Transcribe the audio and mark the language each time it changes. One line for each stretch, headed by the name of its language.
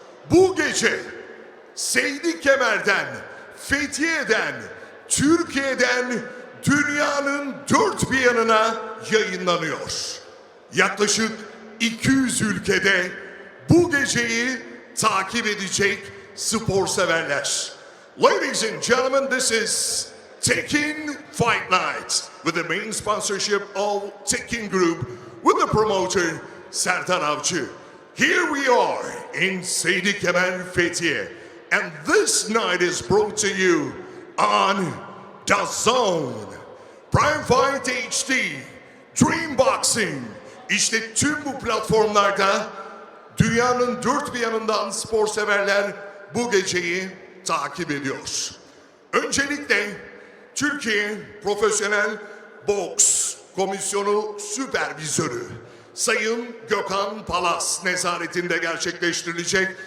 Turkish: Bu gece Seydikemer'den, Fethiye'den, Türkiye'den dünyanın 4 bir yanına yayınlanıyor. Yaklaşık 200 ülkede bu geceyi takip edecek spor severler.
English: Ladies and gentlemen, this is Tekin Fight Night with the main sponsorship of Tekin Group with the promoter Serdar Avcı. Here we are in Seydikemer, Fethiye, and this night is brought to you on the Zone, Prime Fight HD, Dream Boxing.
Turkish: İşte tüm bu platformlarda dünyanın 4 bir yanından spor severler bu geceyi takip ediyor. Öncelikle Türkiye Profesyonel Boks Komisyonu Supervisörü Sayın Gökhan Palas nezaretinde gerçekleştirilecek.